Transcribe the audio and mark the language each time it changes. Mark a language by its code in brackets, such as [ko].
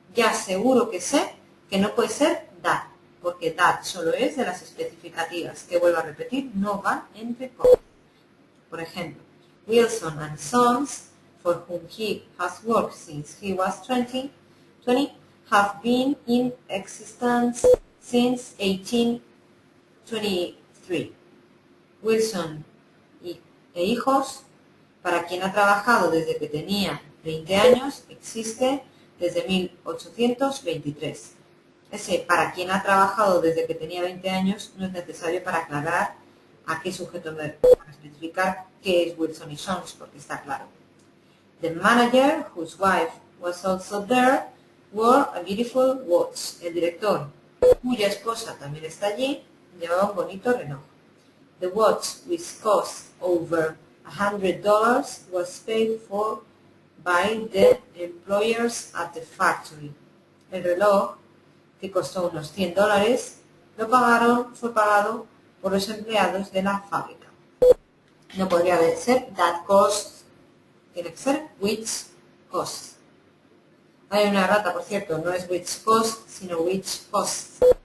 [es] Ya seguro que sé que no puede ser that, porque that solo es de las especificativas, que vuelvo a repetir, no van entre comas. Por ejemplo, [en] Wilson and Sons, for whom he has worked since he was 20, have been in existence since 1823. [es] Wilson e hijos, para quien ha trabajado desde que tenía 20 años, existe desde 1823. Ese para quien ha trabajado desde que tenía 20 años no es necesario para aclarar a qué sujeto para especificar qué es Wilson y Sons, porque está claro. [en] The manager, whose wife was also there, wore a beautiful watch. [es] El director, cuya esposa también está allí, llevaba un bonito reloj. [en] The watch, which cost over $100, was paid for by the employers at the factory. [es] El reloj, que costó unos $100, fue pagado por los empleados de la fábrica. No podría ser [en] that cost, [es] tiene que ser [en] which cost. [es] Hay una rata, por cierto, no es [en] which cost, [es] sino which cost.